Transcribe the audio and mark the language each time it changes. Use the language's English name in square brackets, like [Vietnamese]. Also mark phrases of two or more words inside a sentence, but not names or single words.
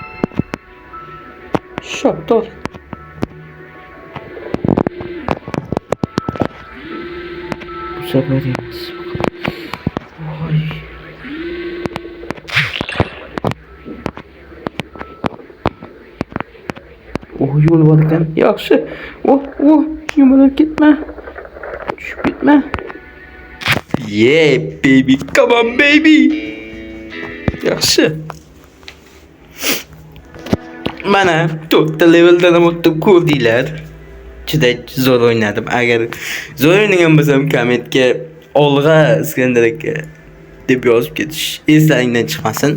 [Uzbek] Shaptor. Bu sefer emas. Voy. Yo'l bor ekan. Yaxshi. Yumalab ketma. Tushib ketma. [English] Yeah, baby. Come on, baby. [Uzbek] Yaxshi. Mana 4 leveldan o'tib ko'rdinglar. Juda zo'r o'ynadim. Agar zo'r o'ynagan bo'lsam kommentga olg'a Iskandar aka deb yozib ketish eslaringdan chiqmasin.